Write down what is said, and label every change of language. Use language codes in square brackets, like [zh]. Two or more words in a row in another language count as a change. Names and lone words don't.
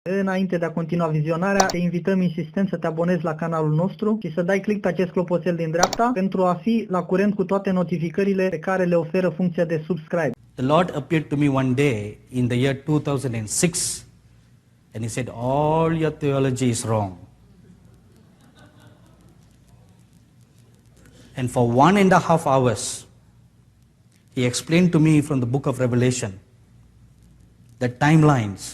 [ro] Înainte de a continua vizionarea, te invităm insistent să te abonezi la canalul nostru și să dai click pe acest clopoțel din dreapta pentru a fi la curent cu toate notificările pe care le oferă funcția de subscribe. [en] The Lord appeared to me one day in the year 2006 and He said, all your theology is wrong. And for 1.5 hours, He explained to me from the book of Revelation the timelines.